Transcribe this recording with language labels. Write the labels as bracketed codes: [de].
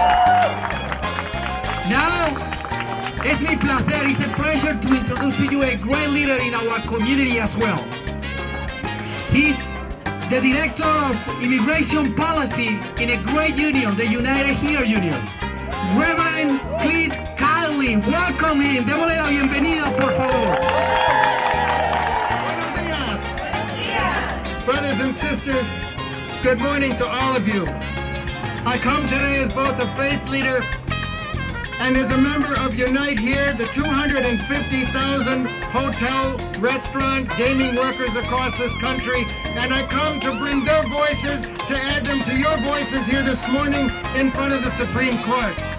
[en] Now, it's my pleasure, it's a pleasure to introduce to you a great leader in our community as well. He's the Director of Immigration Policy in a great union, the United Here Union. Reverend Cleet Kylie, welcome him. [es] Démosle la bienvenida, por favor. Buenos días. [en] Brothers and sisters, good morning to all of you. I come today as both a faith leader and as a member of Unite Here, the 250,000 hotel, restaurant, gaming workers across this country, and I come to bring their voices, to add them to your voices here this morning in front of the Supreme Court.